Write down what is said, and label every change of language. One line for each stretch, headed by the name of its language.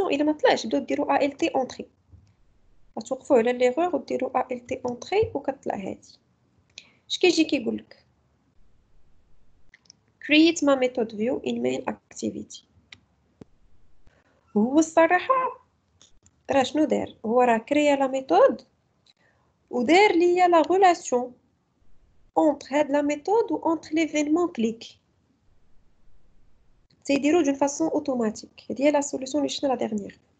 Arabic: الا ما طلعش بداو ديروا ALT entrée. غتوقفوا على ليرور وديروا ALT entrée وكتطلع هادي. اش كيجي كيقول لك
English: create my method view in main activity.
Arabic: هو الصراحه راه شنو دار؟ هو راه كريا لا ميثود ودار ليا لا ريلاسيون entre هاد لا ميثود و entre l'événement click. تيديرو دون فاسون اوتوماتيك. هادي هي لا سوليوشن اللي شفنا لا ديرنيير.